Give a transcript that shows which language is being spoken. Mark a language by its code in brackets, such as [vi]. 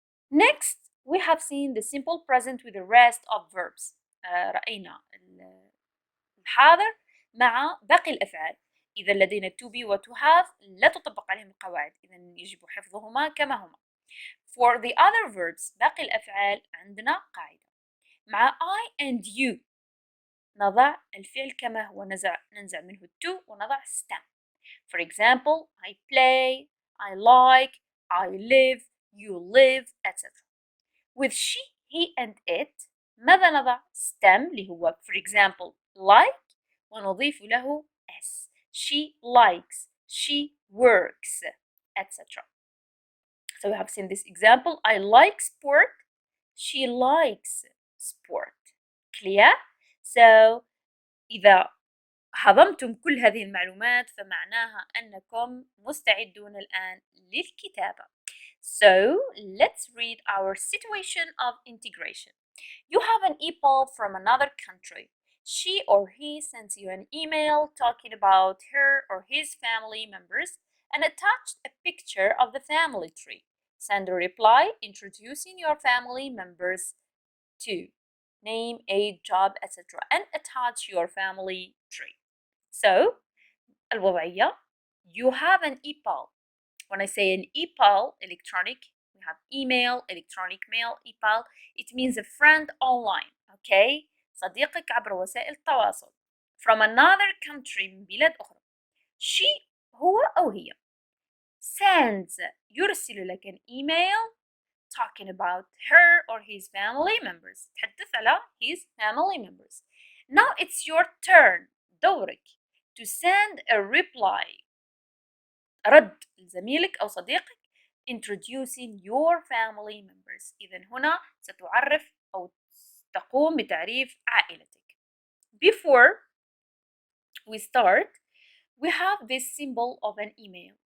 [en] Next, we have seen the simple present with the rest of verbs. [ar] رأينا الحاضر مع باقي الأفعال. إذا لدينا to be و to have لا تطبق عليهم القواعد، إذا يجب حفظهما كما هما. [en] For the other verbs [ar] باقي الأفعال عندنا قاعدة. مع I and you نضع الفعل كما هو، ننزع منه to ونضع stem. [en] For example, I play, I like, I live, you live, etc. With she, he and it [ar] ماذا نضع؟ [en] stem اللي هو for example like [ar] ونضيف له [en] s. She likes, she works, etc. So we have seen this example. I like sport. She likes sport. Clear? [ar] So إذا هضمتم كل هذه المعلومات فمعناها أنكم مستعدون الآن للكتابة. [en] So let's read our situation of integration. You have an e-pal from another country. She or he sends you an email talking about her or his family members and attached a picture of the family tree. Send a reply introducing your family members to name, age, job, etc. and attach your family tree. So, الوضعية, you have an e-pal. When I say an e-pal, electronic, we have email, electronic mail, e-pal. It means a friend online, okay? [ar] صديقك عبر وسائل التواصل. [en] From another country, [ar] من بلاد أخرى. She هو أو هي. [en] Sends [ar] يرسل لك [en] an email talking about her or his family members. [ar] تحدث على [en] his family members. Now it's your turn. [ar] دورك [en] to send a reply. [ar] رد لزميلك أو صديقك [en] introducing your family members. [ar] إذا هنا ستعرف أو تقوم بتعريف عائلتك. [en] Before we start, we have this symbol of an email.